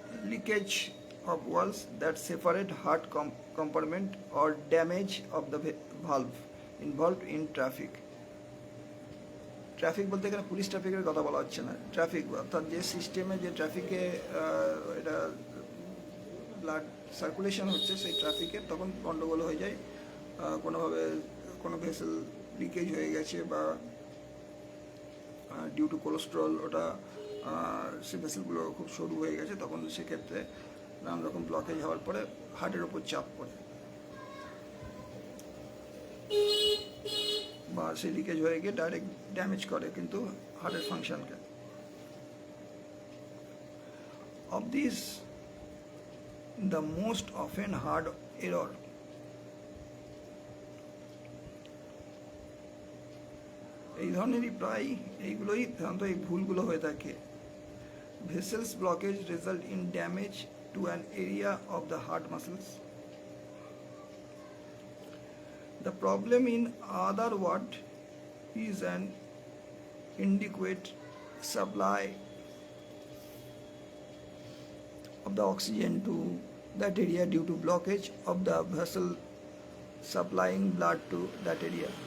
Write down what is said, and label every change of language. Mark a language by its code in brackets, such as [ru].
[en] Leakage of walls that separate heart compartment or damage of the valve involved in traffic. [bn] Traffic বলতে এখানে police ট্রাফিকের কথা বলা হচ্ছে না, ট্রাফিক অর্থাৎ যে সিস্টেমে যে ট্রাফিকে এটা ব্লাড সার্কুলেশন হচ্ছে সেই ট্রাফিকের তখন গন্ডগোল হয়ে যায়, কোনোভাবে কোনো ভেসেল লিকেজ হয়ে গেছে বা [en] due to cholesterol [bn] ওটা সে ভেসেলগুলো খুব সরু হয়ে গেছে, তখন সেক্ষেত্রে নানা রকম ব্লকেজ হওয়ার পরে হার্টের ওপর চাপ পড়ে বা সে লিকেজ হয়ে গিয়ে ডাইরেক্ট ড্যামেজ করে কিন্তু হার্টের ফাংশনকে। [en] of this the most often heart error, [bn] এই ধরনেরই প্রায় এইগুলোই সাধারণত এই ভুলগুলো হয়ে থাকে। [en] Vessels blockage result in damage to an area of the heart muscles. The problem, in other words, is an inadequate supply of the oxygen to that area due to blockage of the vessel supplying blood to that area.